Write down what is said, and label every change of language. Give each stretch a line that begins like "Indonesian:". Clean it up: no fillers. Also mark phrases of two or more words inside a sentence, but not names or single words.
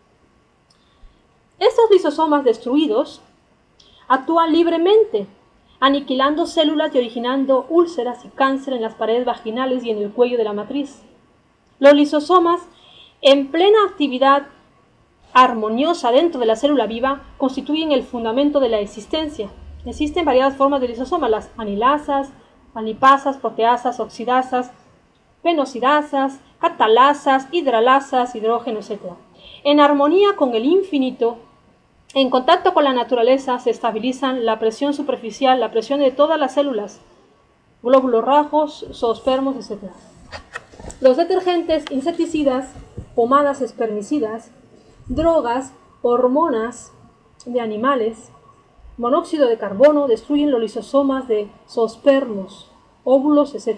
Spanish: Estos lisosomas destruidos actúan libremente, aniquilando células y originando úlceras y cáncer en las paredes vaginales y en el cuello de la matriz. Los lisosomas, en plena actividad armoniosa dentro de la célula viva, constituyen el fundamento de la existencia. Existen variadas formas de lisosomas, las anilasas, anipasas, proteasas, oxidasas, penosidasas, catalasas, hidralasas, hidrógeno, etc. En armonía con el infinito, en contacto con la naturaleza, se estabilizan la presión superficial, la presión de todas las células, glóbulos rojos, zoospermos, etc. Los detergentes, insecticidas, pomadas espermicidas, drogas, hormonas de animales, monóxido de carbono destruyen los lisosomas de zoospermos, óvulos, etc.